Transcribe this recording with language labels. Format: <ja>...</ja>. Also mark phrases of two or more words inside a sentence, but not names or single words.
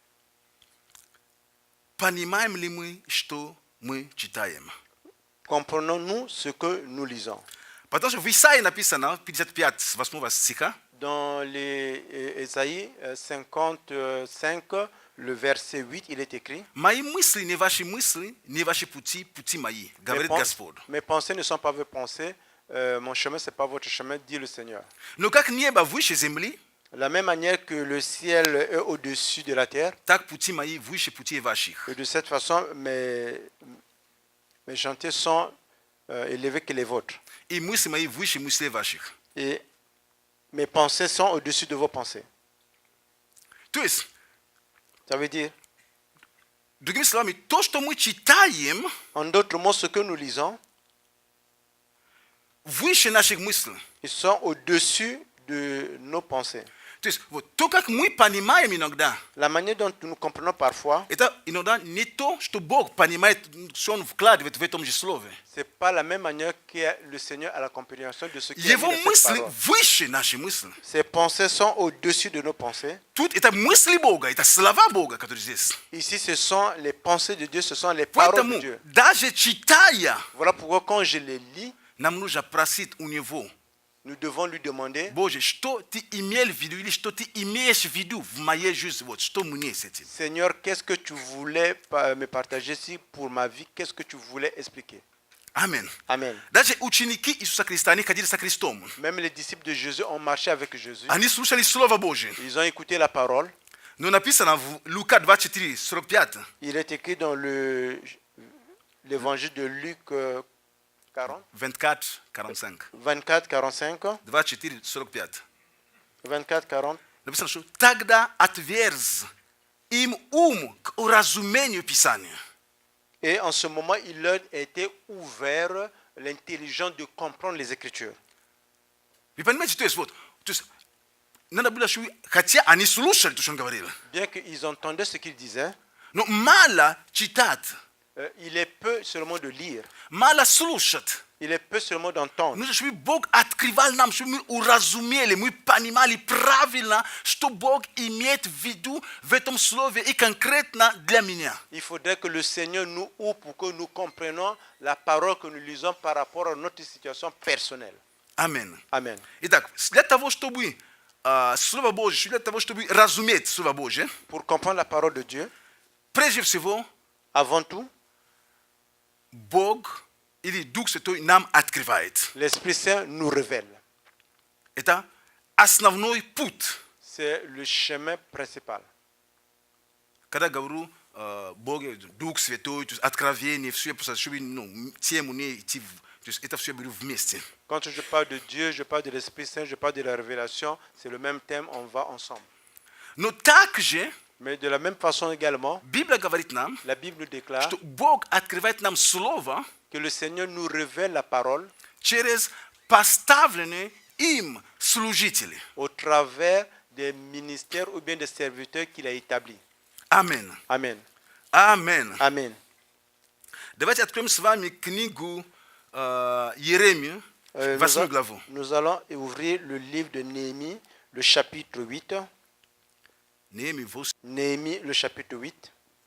<ru>понимаем ли мы, что мы читаем?</ru> <fr>Comprenons-nous ce que nous lisons.</fr> <ru>Потому что в Исаии написано, 55, с 8 стиха,</ru> <fr>Dans les Ésaïe 55, le verset 8, il est écrit:</fr> <ru>«Мои мысли не ваши мысли, не ваши пути, пути мои», говорит Господь.</ru> <fr>Mes pensées ne sont pas vos pensées, mon chemin, ce n'est pas votre chemin, dit le Seigneur.</fr> <ru>Но как небо выше земли,</ru> <fr>De la même manière que le ciel est au-dessus de la terre,</fr> <ru>так пути мои выше путей ваших.</ru> <fr>et de cette façon, mes chantiers sont élevés que les vôtres.</fr> <ru>И мысли мои выше мыслей ваших.</ru> <fr>Et mes pensées sont au-dessus de vos pensées.</fr> <ru>То есть,</ru> <fr>Ça veut dire,</fr> <ru>другими словами, то, что мы читаем,</ru> <fr>en d'autres mots, ce que nous lisons,</fr> <ru>выше наших мыслей.</ru> <fr>ils sont au-dessus de nos pensées.</fr> <ru>То есть, вот, то, как мы понимаем иногда,</ru> <fr>La manière dont nous comprenons parfois,</fr> <ru>это иногда не то, что Бог понимает, что Он вкладывает в этом же слове.</ru> <fr>ce n'est pas la même manière que le Seigneur a la compréhension de ce qui est</fr> <ru>Его</ru> <fr>dans cette</fr> <ru>мысли</ru> <fr>parole.</fr> <ru>выше нашей мысли.</ru> <fr>Ses pensées sont au-dessus de nos pensées.</fr> <ru>Тут это мысли Бога, это слова Бога, которые здесь.</ru> <fr>Ici, ce sont les pensées de Dieu, ce sont les paroles de</fr> <ru>Поэтому,</ru> <fr>Dieu.</fr> <ru>даже читая,</ru> <fr>Voilà pourquoi quand je les lis,</fr> <ru>нам нужно просить у Него:</ru> <fr>nous devons lui demander:</fr> <ru>Боже, что Ты имел в виду, или что Ты имеешь в виду в моей жизни, вот, что мне с этим?</ru> <fr>Seigneur, qu'est-ce que tu voulais me partager ici pour ma vie? Qu'est-ce que tu voulais expliquer?</fr> <ru>Аминь.</ru> <fr>Amen.</fr> <ru>Даже ученики Иисуса Христа, они ходили со Христом.</ru> <fr>Même les disciples de Jésus ont marché avec Jésus.</fr> <ru>Они слушали Слово Божие.</ru> <fr>Ils ont écouté la parole.</fr> <ru>Но написано в Лука 24, 45.</ru> <fr>Il est écrit dans l'évangile de Luc 40, 24, 45. 24, 45, 24, 45. 24, 40.</fr> <ru>Написано, что тогда отверз им ум к уразумению Писания.</ru> <fr>Et en ce moment, il leur était ouvert l'intelligence de comprendre les Écritures.</fr> <ru>Вы понимаете, то есть, надо было, чтобы, хотя они слушали то, что он говорил,</ru> <fr>Bien qu'ils entendaient ce qu'il disait,</fr> <ru>но мало читать,</ru> <fr>il est peu seulement de lire,</fr> <ru>мало слушать.</ru> <fr>il est peu seulement d'entendre.</fr> <ru>Нужно, чтобы Бог открывал нам, чтобы мы уразумели, мы понимали правильно, что Бог имеет в виду в этом слове и конкретно для меня.</ru> <fr>Il faudrait que le Seigneur nous ouvre pour que nous comprenions la parole que nous lisons par rapport à notre situation personnelle.</fr> <ru>Аминь.</ru> <fr>Amen.</fr> <ru>Итак, для того, чтобы Слово Божье, для того, чтобы разуметь Слово Божье,</ru> <fr>Pour comprendre la parole de Dieu,</fr> <ru>прежде всего,</ru> <fr>avant tout,</fr> <ru>Бог или Дух Святой нам открывает.</ru> <fr>l'Esprit Saint nous révèle.</fr> <ru>Это основной путь.</ru> <fr>C'est le chemin principal.</fr> <ru>Когда говорю Бог, Дух Святой, то есть откровение, все, чтобы тему не идти, то есть это все беру вместе.</ru> <fr>Quand je parle de Dieu, je parle de l'Esprit Saint, je parle de la révélation, c'est le même thème, on va ensemble.</fr> <ru>Но также</ru> <fr>Mais de la même façon également,</fr> <ru>Библия говорит нам,</ru> <fr>la Bible déclare</fr> <ru>что Бог открывает нам Слово</ru> <fr>que le Seigneur nous révèle la parole</fr> <ru>через поставленные им служители.</ru> <fr>au travers des ministères ou bien des serviteurs qu'il a établis.</fr> <ru>Аминь.</ru> <fr>Amen.</fr> <ru>Аминь.</ru> <fr>Amen.</fr> <ru>Давайте откроем с вами книгу Иеремию, 8 главу.</ru> <fr>Nous allons ouvrir le livre de Néhémie, le chapitre 8. Néhémie, Néhémie, le chapitre 8.</fr>